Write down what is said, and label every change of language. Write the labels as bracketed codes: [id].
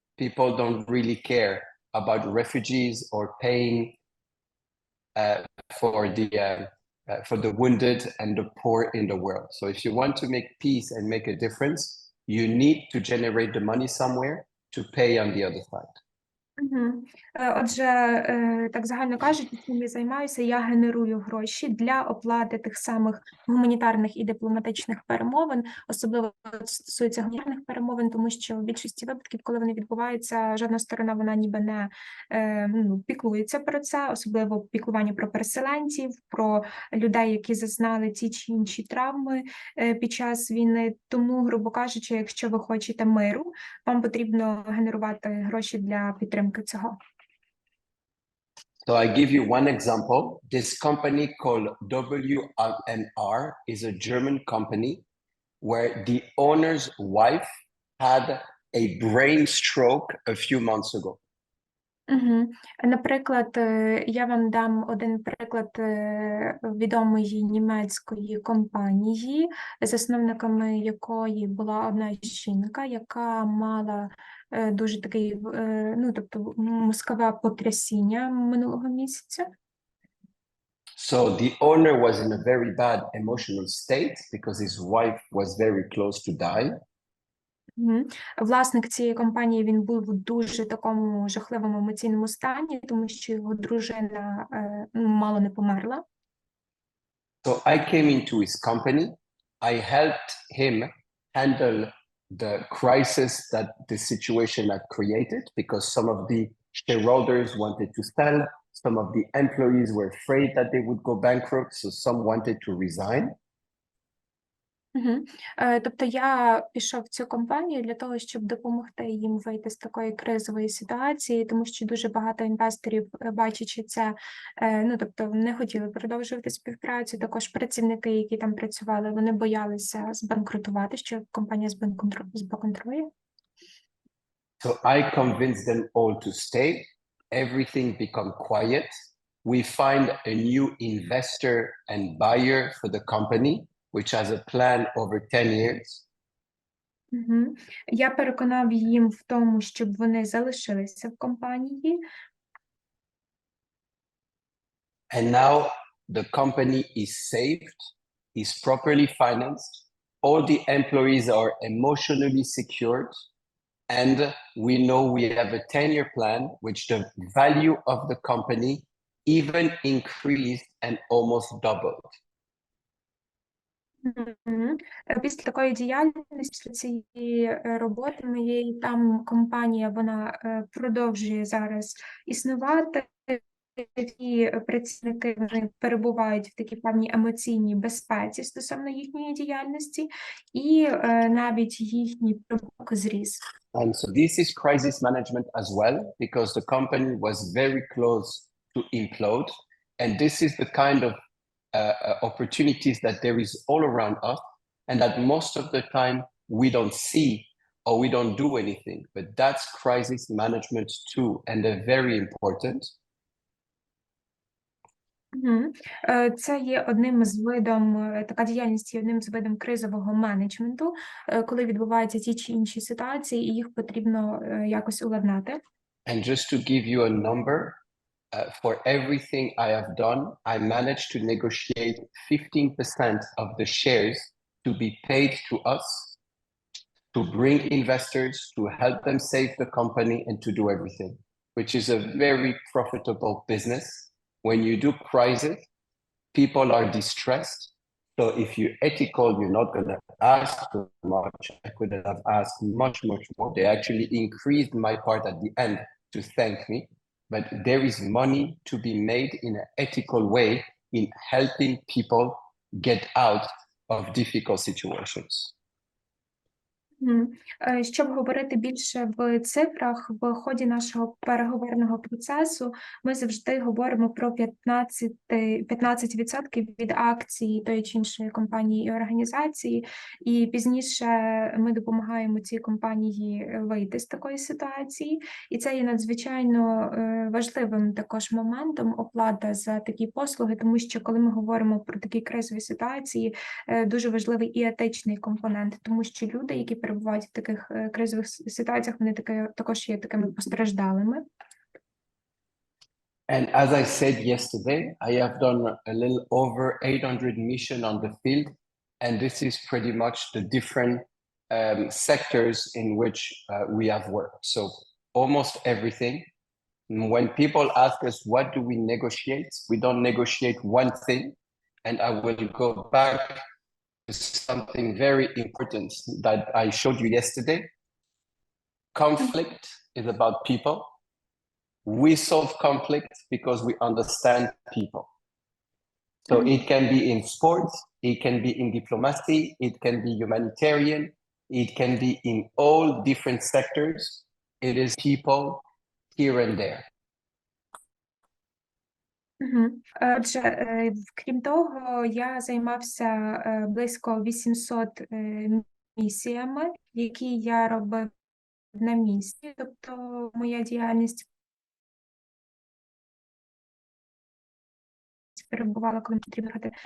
[en] People don't really care about refugees or paying for the wounded and the poor in the world. So if you want to make peace and make a difference, you need to generate the money somewhere to pay on the other side. [uk] Отже, так загально кажучи, чим я займаюся, я генерую гроші для оплати тих самих гуманітарних і дипломатичних перемовин, особливо стосується гуманітарних перемовин, тому що в більшості випадків, коли вони відбуваються, жодна сторона вона ніби не піклується про це, особливо піклування про переселенців, про людей, які зазнали ті чи інші травми під час війни. Тому, грубо кажучи, якщо ви хочете миру, вам потрібно генерувати гроші для підтримки цього. [en] So I give you one example. This company called WNR is a German company where the owner's wife had a brain stroke a few months ago. [uk] Наприклад, я вам дам один приклад відомої німецької компанії, засновниками якої була одна жінка, яка мала дуже такий, тобто мозкове потрясіння минулого місяця. [en] So the owner was in a very bad emotional state because his wife was very close to die. [uk] Власник цієї компанії, він був в дуже такому жахливому емоційному стані, тому що його дружина мало не померла. [en] So I came into his company. I helped him handle the crisis that the situation had created because some of the shareholders wanted to sell, some of the employees were afraid that they would go bankrupt, so some wanted to resign. [uk] Тобто я пішов в цю компанію для того, щоб допомогти їм вийти з такої кризової ситуації, тому що дуже багато інвесторів, бачачи це, тобто не хотіли продовжувати співпрацю. Також працівники, які там працювали, вони боялися збанкрутувати, що компанія збанкрутує. [en] So I convinced them all to stay. Everything became quiet. We find a new investor and buyer for the company, which has a plan over 10 years. [uk] Я переконав їм в тому, щоб вони залишилися в компанії. [en] And now the company is saved, is properly financed. All the employees are emotionally secured. And we know we have a 10-year plan, which the value of the company even increased and almost doubled. [uk] Після такої діяльності, після цієї роботи моєї, там компанія, вона продовжує зараз існувати. І працівники, вони перебувають в такій певній емоційній безпеці стосовно їхньої діяльності, і навіть їхній прибуток зріс. [en] And so this is crisis management as well, because the company was very close to implode. And this is the kind of opportunities that there is all around us, and that most of the time we don't see or we don't do anything. But that's crisis management too, and they're very important. [uk] Це є одним з видом, така діяльність є одним з видом кризового менеджменту, коли відбуваються ті чи інші ситуації, і їх потрібно якось уладнати. [en] And just to give you a number, for everything I have done, I managed to negotiate 15% of the shares to be paid to us, to bring investors, to help them save the company and to do everything, which is a very profitable business. When you do crisis, people are distressed. So So if you're ethical, you're not going to ask too much. I could have asked much, much more. They actually increased my part at the end to thank me. But there is money to be made in an ethical way in helping people get out of difficult situations. [uk] Щоб говорити більше в цифрах, в ході нашого переговорного процесу ми завжди говоримо про 15% від акцій тої чи іншої компанії і організації, і пізніше ми допомагаємо цій компанії вийти з такої ситуації, і це є надзвичайно важливим також моментом оплата за такі послуги, тому що коли ми говоримо про такі кризові ситуації, дуже важливий і етичний компонент, тому що люди, які перебувають в таких кризових ситуаціях, вони також є такими постраждалими. [en] And as I said yesterday, I have done a little over 800 missions on the field, and this is pretty much the different sectors in which we have worked. So almost everything. When people ask us, what do we negotiate? We don't negotiate one thing, and I will go back something very important that I showed you yesterday. Conflict is about people. We solve conflict because we understand people. So it can be in sports, it can be in diplomacy, it can be humanitarian, it can be in all different sectors. It is people here and there. [uk] Отже, крім того, я займався близько 800 місіями, які я робив на місці, тобто моя діяльність перебувала, коли потрібно робити.